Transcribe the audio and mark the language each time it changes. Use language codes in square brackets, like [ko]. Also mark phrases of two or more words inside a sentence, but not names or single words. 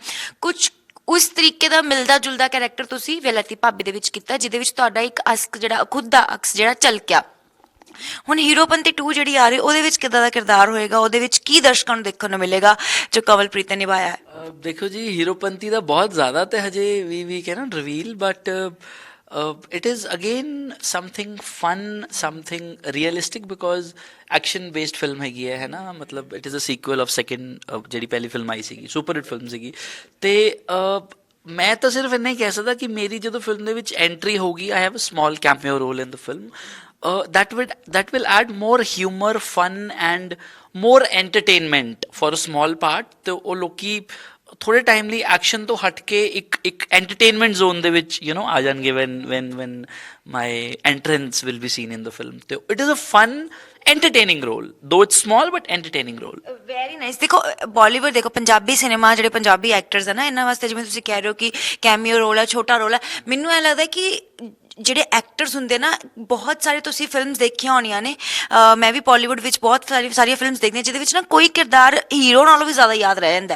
[pa] ਕੁਝ ਉਸ ਤਰੀਕੇ ਦਾ ਮਿਲਦਾ ਜੁਲਦਾ ਕੈਰੈਕਟਰ ਤੁਸੀਂ ਵੈਲਤੀ ਭਾਬੀ ਦੇ ਵਿੱਚ ਕੀਤਾ, ਜਿਹਦੇ ਵਿੱਚ ਤੁਹਾਡਾ ਇੱਕ ਅਸਕ ਜਿਹੜਾ ਖੁਦ ਦਾ ਅਕਸ ਜਿਹੜਾ ਝਲਕਿਆ। ਹੁਣ ਹੀਰੋਪੰਤੀ 2 ਜਿਹੜੀ ਆ ਰਹੀ, ਉਹਦੇ ਵਿੱਚ ਕਿੱਦਾਂ ਦਾ ਕਿਰਦਾਰ ਹੋਏਗਾ, ਉਹਦੇ ਵਿੱਚ ਕੀ ਦਰਸ਼ਕਾਂ ਨੂੰ ਦੇਖਣ ਨੂੰ ਮਿਲੇਗਾ ਜੋ ਕਵਲਪ੍ਰੀਤ ਨੇ ਨਿਭਾਇਆ ਹੈ? ਦੇਖੋ ਜੀ, ਹੀਰੋਪੰਤੀ ਦਾ ਬਹੁਤ ਜ਼ਿਆਦਾ ਤੇ ਹਜੇ ਵੀ [en] can't reveal, [pa] ਬਟ [en] it is again something fun, something realistic, because action based film [pa] ਹੈਗੀ ਹੈ ਨਾ। ਮਤਲਬ [en] it is a sequel of second [pa] ਜਿਹੜੀ ਪਹਿਲੀ ਫਿਲਮ ਆਈ ਸੀਗੀ, [en] super hit film [pa] ਸੀਗੀ। ਤੇ ਮੈਂ ਤਾਂ ਸਿਰਫ ਇੰਨਾ ਹੀ ਕਹਿ ਸਕਦਾ ਕਿ ਮੇਰੀ ਜਦੋਂ ਫਿਲਮ ਦੇ ਵਿੱਚ ਐਂਟਰੀ ਹੋਊਗੀ, [en] I have a small cameo role in the film. That will add more humor, fun and more entertainment for a small part. [pa] ਤੇ ਉਹ ਲੋਕੀ ਥੋੜੇ ਟਾਈਮ ਲਈ ਐਕਸ਼ਨ ਤੋਂ ਹਟ ਕੇ ਇੱਕ [en] entertainment zone [pa] ਦੇ ਵਿੱਚ ਆ ਜਾਣਗੇ [en] when my entrance will be seen in the film. ਤੇ it is a fun entertaining role, though it's small but entertaining role. very nice. [pa] ਦੇਖੋ ਬਾਲੀਵੁੱਡ, ਦੇਖੋ ਪੰਜਾਬੀ ਸਿਨੇਮਾ, ਜਿਹੜੇ [en] Punjabi actors [pa] ਹੈ ਨਾ, ਇਹਨਾਂ ਵਾਸਤੇ ਜਿਵੇਂ ਤੁਸੀਂ ਕਹਿ ਰਹੇ ਹੋ ਕਿ [en] cameo role [pa] ਹੈ, ਛੋਟਾ ਰੋਲ ਹੈ, ਮੈਨੂੰ ਐਂ ਲੱਗਦਾ ਕਿ ਜਿਹੜੇ ਐਕਟਰਸ ਹੁੰਦੇ ਨਾ, ਬਹੁਤ ਸਾਰੇ ਤੁਸੀਂ ਫਿਲਮਸ ਦੇਖੀਆਂ ਹੋਣੀਆਂ ਨੇ, ਮੈਂ ਵੀ ਬਾਲੀਵੁੱਡ ਵਿੱਚ ਬਹੁਤ ਸਾਰੀਆਂ ਫਿਲਮਸ ਦੇਖਦੀਆਂ ਜਿਹਦੇ ਵਿੱਚ ਨਾ ਕੋਈ ਕਿਰਦਾਰ ਹੀਰੋ ਨਾਲੋਂ ਵੀ ਜ਼ਿਆਦਾ ਯਾਦ ਰਹਿ ਜਾਂਦਾ।